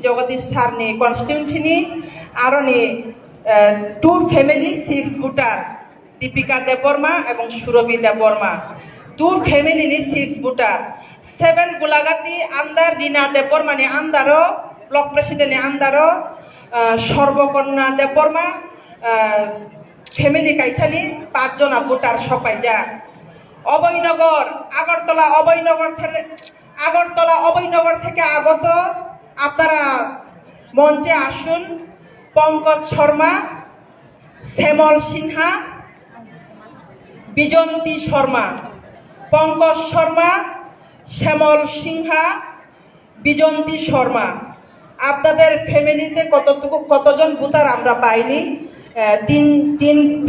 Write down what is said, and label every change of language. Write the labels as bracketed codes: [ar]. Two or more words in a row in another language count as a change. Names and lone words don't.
[trp] Jagadish Sarni constituency ni Aroni 2 family 6 voter Deepika Deborma এবং Surobi Deborma 2 family ni 6 voter 7 Gulagati under Rina Debormani andaro [en] block president [trp] andaro সর্বকন্যা দেববর্মা ফ্যামিলি কাইসানি 5 জন ভোটার সপাইজা অবৈনগর আগরতলা [bn] অবৈনগর থেকে আগত আপনারা মঞ্চে আসুন পঙ্কজ শর্মা শ্যামল সিনহা বিজন্তী শর্মা পঙ্কজ শর্মা শ্যামল সিনহা বিজন্তী শর্মা আপনাদের ফ্যামিলিতে কতজন ভোটার আমরা পাইনি তিন